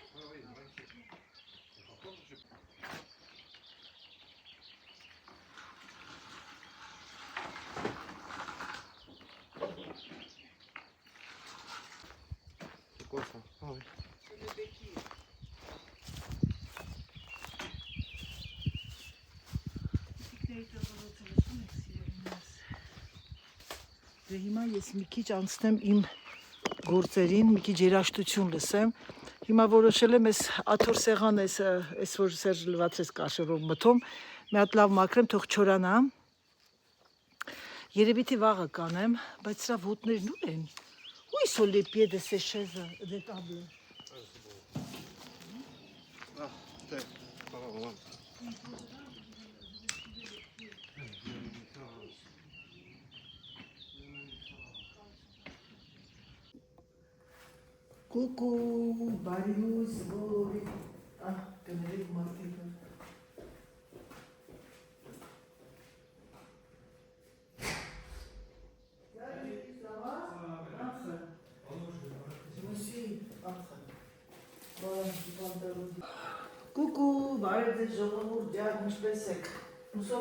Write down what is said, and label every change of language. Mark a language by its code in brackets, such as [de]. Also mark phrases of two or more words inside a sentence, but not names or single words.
[fr] Ouais, ouais, il est maraîcher. Par contre, je sais pas. C'est quoi ça? Ah oui. C'est le béquille. [hy] Դե հիմա ես մի քիչ անցնեմ իմ գործերին, մի քիչ երաժշտություն լսեմ։ Հիմա որոշել եմ այս աթոռ սեղան, այս որ Սերժ լվացրեց կաշերով մթում, մի հատ լավ մաքրեմ, թող չորանա։ Երևի թե վաղը կանեմ, բայց սրա ոտներն ուր են։ [fr] Où ils sont les pieds de ces chaises, des tables? Ah, putain. Pas là, voilà. Coucou, Barius, Bori. [hy] Ah, կներեք մարդիկը։ Կուկու, բարև ձեզ ժողովուրդ, ջան, ինչպես եք։ Հուսով